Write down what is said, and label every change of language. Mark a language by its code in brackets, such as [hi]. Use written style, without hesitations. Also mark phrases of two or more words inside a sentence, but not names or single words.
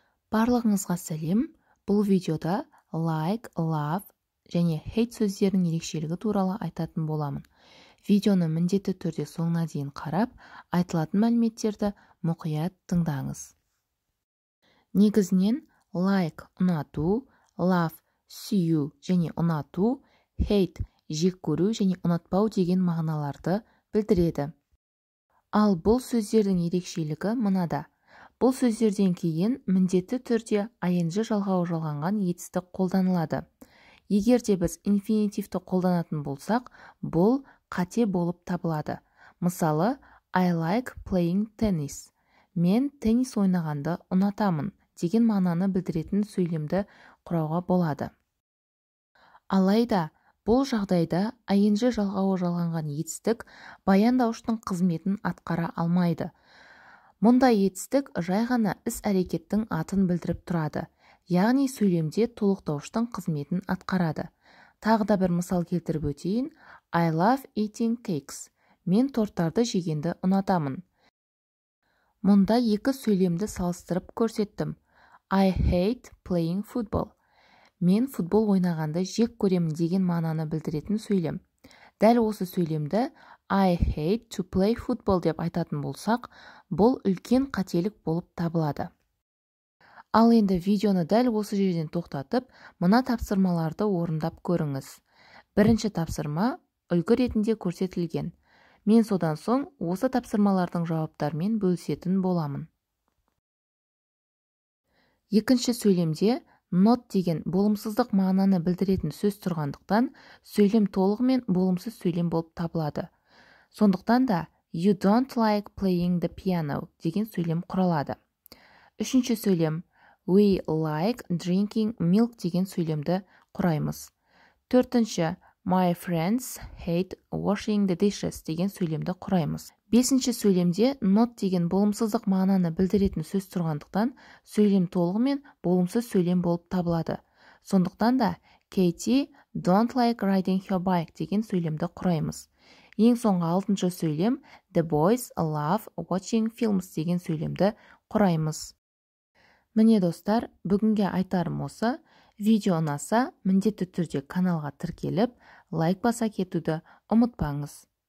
[kk] Барлығыңызға сәлем. Бұл видеода like, love және hate сөздерінің ерекшелігі туралы айтатын боламын. Видеоны міндетті түрде соңына дейін қарап, айтылатын мәліметтерді мұқият тыңдаңыз. Негізінен like ұнату, love сүю және ұнату, hate жек көру және ұнатпау деген мағыналарды білдіреді. Ал бұл сөздердің ерекшелігі мынада. Бұл сөздерден кейін міндетті түрде ing жалғауы жалғанған етістік қолданылады. Егер де біз инфинитивті қолданатын болсақ, бұл қате болып табылады. Мысалы, [en] I like playing tennis. [kk] Мен теннис ойнағанды ұнатамын деген мағынаны білдіретін сөйлемді құрауға болады. Алайда, бұл жағдайда ing жалғауы жалғанған етістік баяндауыштың қызметін атқара алмайды. Мұндай етістік жай ғана іс-әрекеттің атын білдіріп тұрады, яғни сөйлемде толықтауыштың қызметін атқарады. Тағы да бір мысал келтіріп өтейін. [en] I love eating cakes. [kk] Мен торттарды жегенді ұнатамын. Мұнда екі сөйлемді салыстырып көрсеттім. [en] I hate playing football. [kk] Мен футбол ойнағанды жек көремін деген мағынаны білдіретін сөйлем. Дәл осы сөйлемді [en] I hate to play football [kk] деп айтатын болсақ, бұл үлкен қателік болып табылады. Ал енді видеоны дәл осы жерден тоқтатып, мына тапсырмаларды орындап көріңіз. Бірінші тапсырма үлгі ретінде көрсетілген. Мен содан соң осы тапсырмалардың жауаптарымен бөлісетін боламын. Екінші сөйлемде not деген болымсыздық мағынаны білдіретін сөз тұрғандықтан, сөйлем толығымен болымсыз сөйлем болып табылады. Сондықтан да [en] you don't like playing the piano [kk] деген сөйлем құралады. Үшінші сөйлем [en] we like drinking milk [kk] деген сөйлемді құраймыз. [en] Төртінші my friends hate washing the dishes [kk] деген сөйлемді құраймыз. Бесінші сөйлемде not деген болымсыздық мағынаны білдіретін сөз тұрғандықтан, сөйлем толығымен болымсыз сөйлем болып табылады. Сондықтан да [en] Katie don't like riding her bike [kk] деген сөйлемді құраймыз. Ең соңғы алтыншы сөйлем [en] the boys love watching films [kk] деген сөйлемді құраймыз. Міне достар, бүгінге айтарым осы. Видео ұнаса, міндетті түрде каналға тіркеліп, лайк баса кетуді ұмытпаңыз.